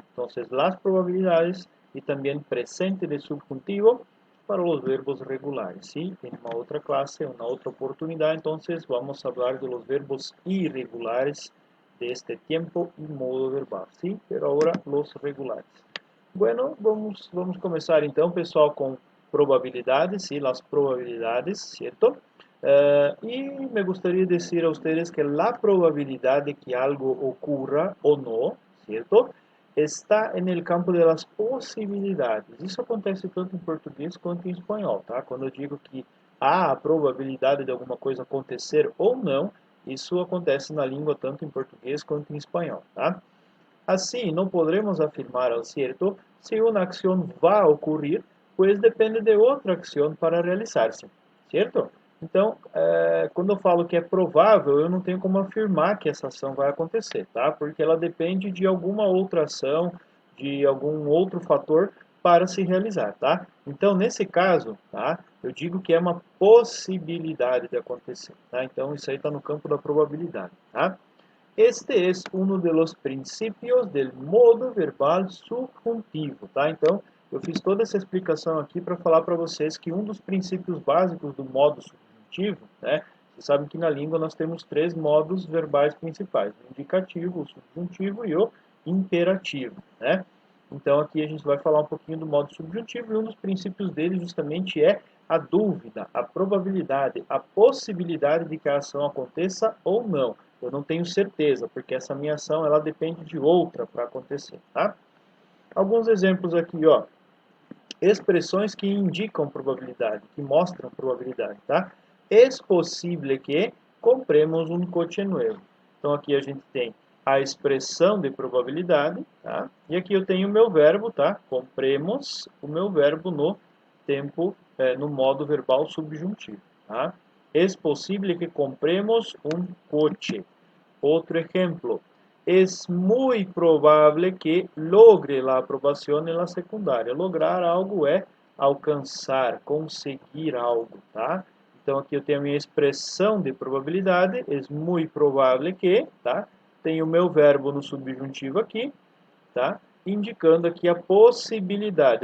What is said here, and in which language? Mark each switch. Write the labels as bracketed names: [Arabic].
[Spanish] Entonces, las probabilidades y también presente de subjuntivo para los verbos regulares, ¿sí? En una otra clase, una otra oportunidad, entonces vamos a hablar de los verbos irregulares de este tiempo y modo verbal, ¿sí? Pero ahora los regulares. [Portuguese] Bueno, vamos começar então, pessoal, com probabilidades, sim, as probabilidades, certo? E me gostaria de dizer a vocês que a probabilidade de que algo ocorra ou não, certo? Está no campo das possibilidades. Isso acontece tanto em português quanto em espanhol, tá? Quando eu digo que há a probabilidade de alguma coisa acontecer ou não, isso acontece na língua tanto em português quanto em espanhol, tá? Assim, não podemos afirmar ao certo se uma ação vai ocorrer, pois depende de outra ação para realizar-se, certo? Então, quando eu falo que é provável, eu não tenho como afirmar que essa ação vai acontecer, tá? Porque ela depende de alguma outra ação, de algum outro fator para se realizar, tá? Então, nesse caso, tá? Eu digo que é uma possibilidade de acontecer, tá? Então, isso aí está no campo da probabilidade, tá? [Spanish] Este es uno de los principios del modo verbal subjuntivo, tá? [Portuguese] Então, eu fiz toda essa explicação aqui para falar para vocês que um dos princípios básicos do modo subjuntivo, né? Vocês sabem que na língua nós temos três modos verbais principais: o indicativo, o subjuntivo e o imperativo, né? Então, aqui a gente vai falar um pouquinho do modo subjuntivo e um dos princípios dele justamente é a dúvida, a probabilidade, a possibilidade de que a ação aconteça ou não. Eu não tenho certeza, porque essa minha ação ela depende de outra para acontecer, tá? Alguns exemplos aqui, ó. Expressões que indicam probabilidade, que mostram probabilidade, tá? É possível que compremos um coche novo. Então aqui a gente tem a expressão de probabilidade, tá? E aqui eu tenho o meu verbo, tá? Compremos, o meu verbo no tempo, no modo verbal subjuntivo, tá? É possível que compremos um coche. Outro exemplo. [Spanish] Es muy probable que logre la aprobación en la secundária. [Portuguese] Lograr algo é alcançar, conseguir algo, tá? Então aqui eu tenho a minha expressão de probabilidade, [Spanish] es muy probable que, [Portuguese] tá? Tenho o meu verbo no subjuntivo aqui, tá? Indicando aqui a possibilidade.